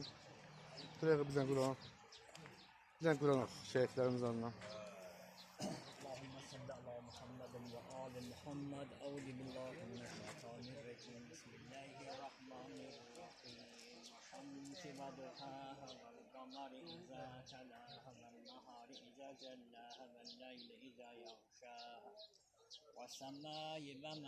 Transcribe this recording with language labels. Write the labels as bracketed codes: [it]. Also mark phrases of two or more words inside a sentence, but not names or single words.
[tr] Buraya bizden Kur'an. Bizden Kur'an oku, şehitlerimiz anına. [ar] اللهم صل على محمد وآل محمد أعوذ بالله من الشيطان الرجيم بسم الله الرحمن الرحيم والشمس وضحاها والقمر إذا تلاها والنهار إذا جلاها والليل إذا يغشاها والسماء وما